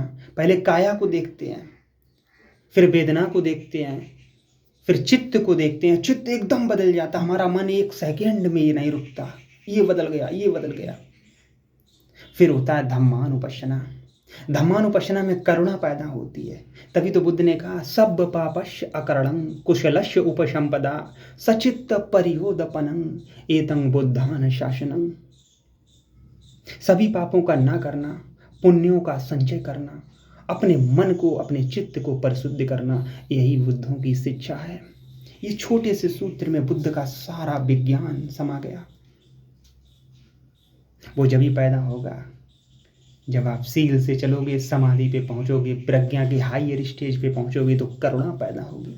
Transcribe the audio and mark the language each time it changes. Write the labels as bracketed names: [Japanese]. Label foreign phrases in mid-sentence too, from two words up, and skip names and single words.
[Hindi] पहले काया को देखते हैं, फिर वेदना को देखते हैं, फिर चित्त को देखते हैं। चित्त एकदम बदल जाता, हमारा मन 1 सेकेंड में ये नहीं रुकता, ये बदल गया, ये बदल गया। फिर होता है धम्मानुपश्यना, धम्मानुपश्यना में करुणा पैदा होती है। तभी तो बुद्ध ने कहा [Pali] सब पापस्य अकरणं कुशलस्य उपसंपदा सचित्त परियोदपनं एतं बुद्धान शासनं। [Hindi] सभी पापों का ना करना, पुण्यों का संचय करना, अपने मन को अपने चित्त को परिशुद्ध करना, यही बुद्धों की शिक्षा है। ये छोटे से सूत्र में बुद्ध का सारा विज्ञान समा गया। वो जब ही पैदा होगा जब आप सील से चलोगे, समाधि पे पहुंचोगे, प्रज्ञा के [English] higher stage [Hindi] पे पहुंचोगे तो करुणा पैदा होगी।